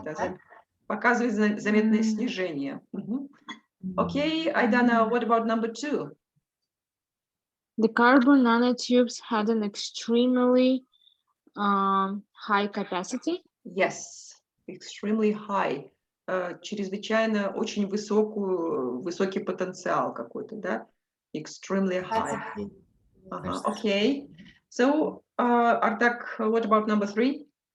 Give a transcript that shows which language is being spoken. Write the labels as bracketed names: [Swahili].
[Russian] Да, показывает заметное снижение. [English] Okay, Aidana, what about number 2? The carbon nanotubes had an extremely high capacity. Yes, extremely high. [Russian] Чрезвычайно очень высокий потенциал какой-то, да? [English] Extremely high. Okay. So, Artak, what about number 3?